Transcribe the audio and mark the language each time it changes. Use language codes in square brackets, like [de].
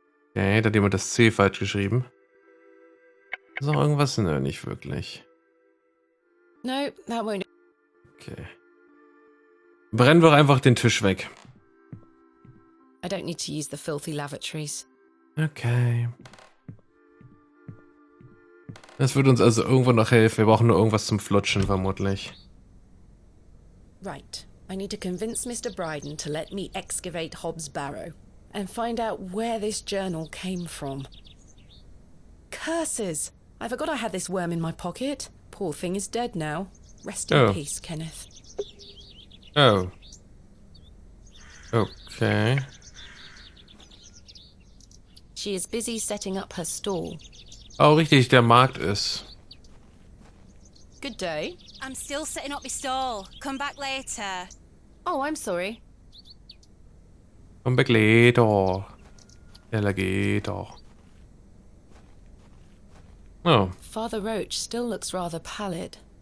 [de] Okay, da hat jemand das C falsch geschrieben. Ist noch irgendwas? Nö, nicht wirklich. [en] No, that won't. Okay. [de] Brennen wir einfach den Tisch weg. [en] I don't need to use the filthy lavatories. Okay. [de] Das wird uns also irgendwo noch helfen. Wir brauchen nur irgendwas zum Flutschen, vermutlich. [en] Right. I need to convince Mr. Bryden to let me excavate Hobbs' Barrow and find out where this journal came from. Curses! I forgot I had this worm in my pocket. Poor thing is dead now. Rest in peace, Kenneth. Oh. Okay. She is busy setting up her stall. [de] Oh, richtig, der Markt ist. [en] Good day. I'm still setting up my stall. Come back later. Oh, I'm sorry. [de] Komm weg, [en] later. Alligator. Oh. Father Roach still looks rather pallid.